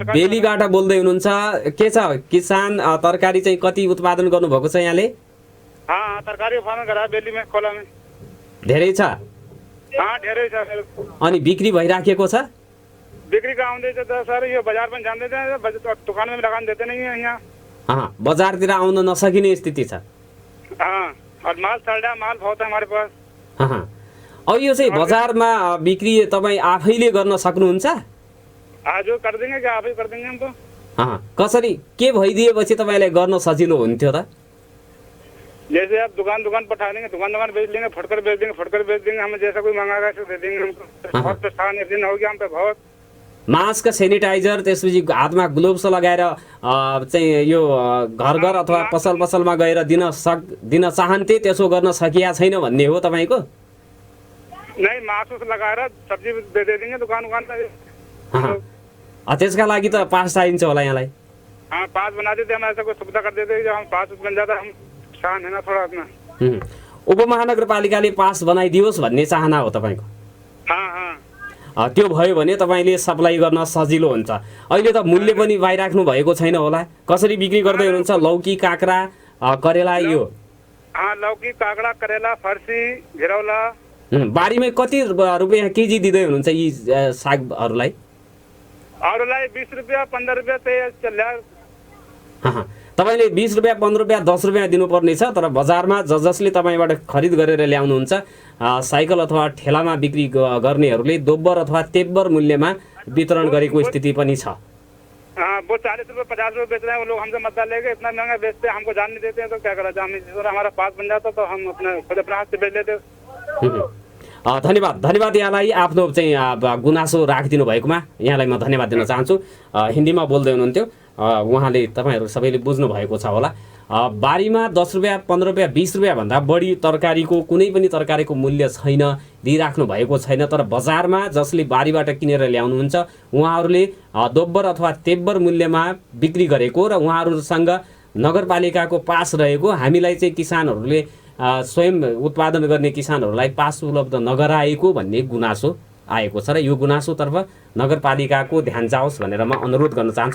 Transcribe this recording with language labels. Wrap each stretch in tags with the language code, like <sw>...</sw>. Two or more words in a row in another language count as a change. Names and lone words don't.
<ne>बेलीबाट बोल्दै हुनुहुन्छ। के छ किसान, तरकारी चाहिँ कति उत्पादन गर्नुभएको छ यहाँले? तरकारी उत्पादन गरा बेलीमा, खोलामा धेरै छ? धेरै छ। अनि बिक्री भइराखेको छ? बिक्री का आउँदैछ त सर, यो बजार पनि जान्दैन, दुकानमा पनि लगान</ne> <hi>देते नहीं है</hi> <ne>यहाँ। बजारतिर आउन नसकिने स्थिति छ।</ne> <hi>और माल सड़ा माल बहुत है हमारे पास।</hi> <ne>अब यो चाहिँ बजारमा बिक्री तपाईँ आफैले गर्न सक्नुहुन्छ?</ne> <hi>आज कर देंगे क्या, आफै कर देंगे हम तो।</hi> <ne>कसरी, के भइदिएपछि तपाईँलाई गर्न सजिलो हुन्थ्यो त?</ne> <hi>जैसे आप दुकान पठा देंगे, दुकान बेच लेंगे, फटकर बेच देंगे, हम जैसा कोई मंगाएगा तो दे देंगे हमको। बहुत परेशान दिन हो गया हम पे बहुत।</hi> <ne>मास्क, सेनिटाइजर, त्यसपछि हातमा ग्लोभ्स लगाएर चाहिँ यो घर अथवा पसलमा गएर दिन चाहन्थे, त्यसो गर्न सकिया छैन भन्ने हो तपाईँको?</ne> <hi>नहीं मासुस लगाएर सब्जी दे देंगे दुकान में।</hi> <ne>त्यसका लागि त पास चाहिन्छ होला यहाँलाई।</ne> <hi>हाँ पास बना देते हम, ऐसा कोई सुविधा कर देते जो हम पास बन जाता हम शान है ना थोड़ा अपना।</hi> <ne>उपमहानगरपालिकाले पास बनाइदियोस् भन्ने चाहना हो तपाईँको?</ne> <hi>हाँ</hi> <ne>त्यो भयो भने तपाईँले सप्लाई गर्न सजिलो हुन्छ। अहिले त मूल्य पनि पाइराख्नु भएको छैन होला, कसरी बिक्री गर्दै हुनुहुन्छ लौकी काँक्रा करेला यो? हाँ लौकी काँक्रा करेला फर्सी घिरौला। बारीमै कति रुपियाँ केजी दिँदै हुनुहुन्छ यी सागहरूलाई? अरूलाई 20 रुपियाँ 15 रुपियाँ त्यही चल्ला। तपाईँले 20 रुपियाँ 15 रुपियाँ 10 रुपियाँ दिनुपर्ने छ, तर बजारमा जसले तपाईँबाट खरिद गरेर ल्याउनुहुन्छ साइकल अथवा ठेलामा बिक्री गर्नेहरूले दोब्बर अथवा तेब्बर मूल्यमा वितरण गरेको स्थिति पनि छ। वो 40 रुपये 50 रुपये बेच रहे हैं, वो लोग हमसे मदद लेके इतना महंगा बेचते हैं, हमको जान नहीं देते हैं, तो क्या करा जाए। हमारा पास बन जाता तो हम खुद अपने हाथ से बेच लेते। धन्यवाद यहाँलाई आफ्नो चाहिँ गुनासो राखिदिनु भएकोमा यहाँलाई म धन्यवाद दिन चाहन्छु। हिन्दीमा बोल्दै हुनुहुन्थ्यो, उहाँले तपाईँहरू सबैले बुझ्नु भएको छ होला। बारीमा 10 रुपियाँ 15 रुपियाँ 20 रुपियाँ भन्दा बढी तरकारीको कुनै पनि तरकारीको मूल्य छैन, दिइराख्नु भएको छैन, तर बजारमा जसले बारीबाट किनेर ल्याउनुहुन्छ उहाँहरूले दोब्बर अथवा तेब्बर मूल्यमा बिक्री गरेको र उहाँहरूसँग नगरपालिकाको पास रहेको, हामीलाई चाहिँ किसानहरूले स्वयं उत्पादन गर्ने किसानहरूलाई पास उपलब्ध नगराएको भन्ने गुनासो आएको छ र यो गुनासोतर्फ नगरपालिकाको ध्यान जाओस् भनेर म अनुरोध गर्न चाहन्छु।</ne>